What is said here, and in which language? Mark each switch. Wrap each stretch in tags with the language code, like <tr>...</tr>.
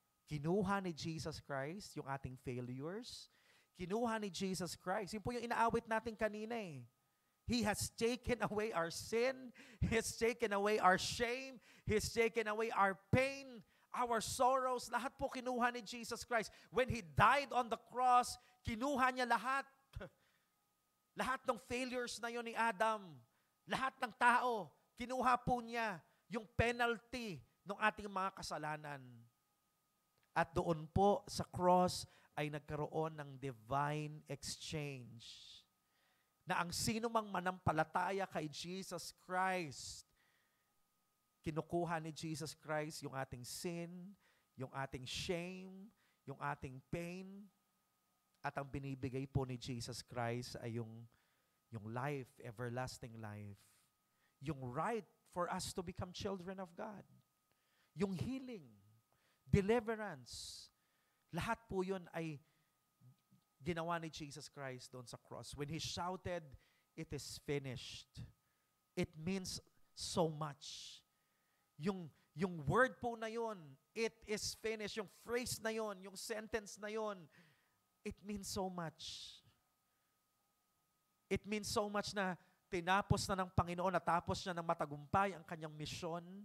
<tl>Kinuha ni Jesus Christ yung ating failures. Kinuha ni Jesus Christ. Yun po yung inaawit natin kanina eh.</tl> <en>He has taken away our sin. He has taken away our shame. He has taken away our pain, our sorrows.</en> <tl>Lahat po kinuha ni Jesus Christ.</tl> <en>When He died on the cross,</en> <tl>kinuha niya lahat. Lahat ng failures na yon ni Adam. Lahat ng tao, kinuha po niya yung penalty ng ating mga kasalanan. At doon po sa cross ay nagkaroon ng divine exchange. Na ang sino mang manampalataya kay Jesus Christ, kinukuha ni Jesus Christ yung ating sin, yung ating shame, yung ating pain, at ang binibigay po ni Jesus Christ ay yung life, everlasting life. Yung</tl> <en>right for us to become children of God.</en> <tl>Yung healing, deliverance, lahat po yun ay ginawa ni Jesus Christ doon sa cross.</tl> <en>When He shouted, "It is finished," it means so much.</en> <tl>Yung word po na yun, "It is finished," yung phrase na yun, yung sentence na yun,</tl> <en>it means so much. It means so much</en> <tl>na tinapos na ng Panginoon, natapos niya ng matagumpay ang kanyang misyon.</tl>